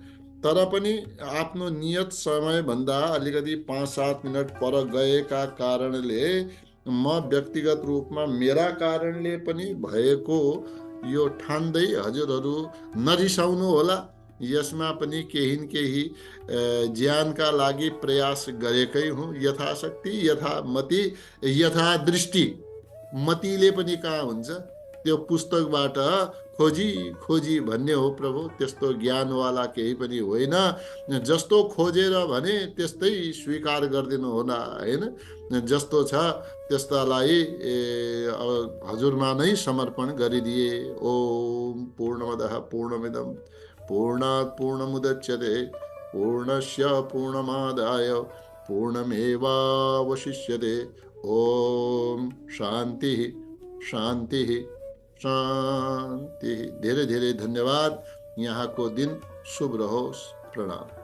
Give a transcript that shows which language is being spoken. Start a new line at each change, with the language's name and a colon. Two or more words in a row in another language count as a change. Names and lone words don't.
Nepali: तर पनि आफ्नो नियत समयभन्दा अलिकति 5-7 मिनट पर गएका कारणले म व्यक्तिगत रूपमा मेरा कारणले पनि भएको यो ठान्दै हजुरहरू नरिसाउनु होला। यसमा पनि केही न केही ज्यानका लागि प्रयास गरेकै हुँ। यथाशक्ति, यथामति, यथा दृष्टि। मतिले पनि कहाँ हुन्छ, त्यो पुस्तकबाट खोजी खोजी भन्ने हो प्रभु। त्यस्तो ज्ञानवाला केही पनि होइन। जस्तो खोजेर भने त्यस्तै स्वीकार गरिदिनु होला होइन। जस्तो छ त्यस्तालाई हजुरमा नै समर्पण गरिदिए।
Sanskrit: ओम पूर्णमदः पूर्णमिदं पूर्णात् पूर्णमुदच्यते पूर्णस्य पूर्णमादाय पूर्णमेवावशिष्यते। ओम शांति शांति शांति।
Nepali: धेरै धेरै धन्यवाद। यहाँको दिन शुभ रहोस्। प्रणाम।